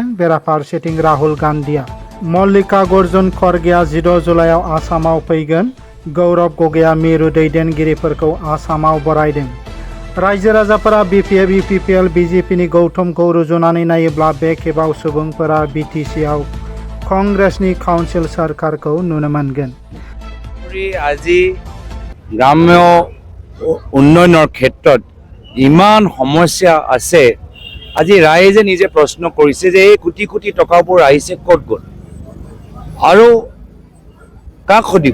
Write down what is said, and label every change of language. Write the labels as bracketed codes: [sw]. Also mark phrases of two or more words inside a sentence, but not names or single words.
[brx] बेराफारसेथिं राहुल गान्धीआ मल्लिकार्जुन खरगेआ 16 जुलाइआव आसामाव फैगोन। गौरव गगैया मिरु दैदेनगिरिफोरखौ आसामाव बरायदों। रायजो राजाफोरा बिपिएफ, इउपिपिएल, बिजेपिनि गौथुमखौ रुजुनानै नायोब्ला बे खेबाव सुबुंफोरा बिटिसिआव कंग्रेसनि काउन्सिल सोरखारखौ नुनो मोनगोन। [as] আজি গ্ৰাম্য উন্নয়নৰ ক্ষেত্ৰত ইমান সমস্যা আছে। আজি ৰাইজে নিজে প্ৰশ্ন কৰিছে যে এই কোটি কোটি টকাবোৰ আহিছে ক'ত গ'ল আৰু কাক সুধিব?